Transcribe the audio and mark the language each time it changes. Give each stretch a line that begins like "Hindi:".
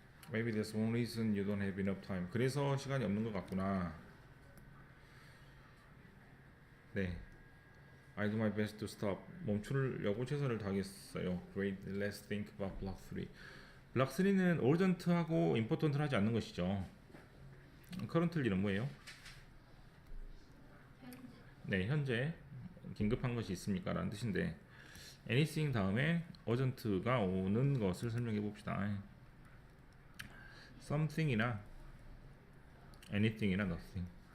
English: Maybe there's one reason you don't have enough time.
Korean: 그래서 시간이 없는 것 같구나.
English: 네. I do my best to stop.
Korean: 멈추려고 최선을 다하겠어요.
English: Great. Let's think about block 3.
Korean: block 3는 urgent하고 important를 하지 않는 것이죠. currently는 뭐예요? 네, 현재 긴급한 것이 있습니까? 라는 뜻인데 anything 다음에 urgent가 오는 것을 설명해 봅시다. something이나 anything이나 nothing.